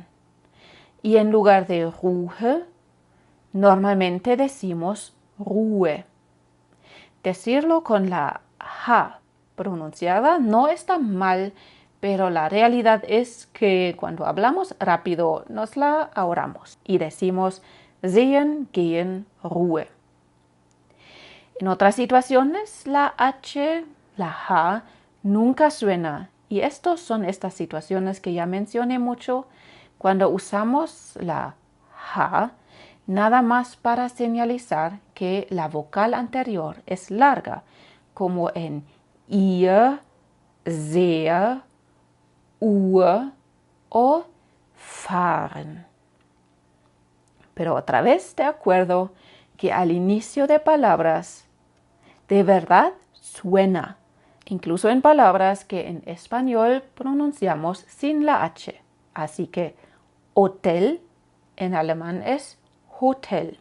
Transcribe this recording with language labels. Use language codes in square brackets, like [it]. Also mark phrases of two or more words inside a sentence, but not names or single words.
[es] Y en lugar de Ruhe, normalmente decimos Ruhe. Decirlo con la H pronunciada no está mal, pero la realidad es que cuando hablamos rápido nos la ahorramos y decimos [de] sehen, gehen, Ruhe. [es] En otras situaciones la H, la H, nunca suena y estas son estas situaciones que ya mencioné mucho cuando usamos la H nada más para señalizar que la vocal anterior es larga, como en [de] ihr, sehr, Uhr [es] o fahren. Pero otra vez de acuerdo que al inicio de palabras de verdad suena, incluso en palabras que en español pronunciamos sin la H. Así que hotel en alemán es Hotel.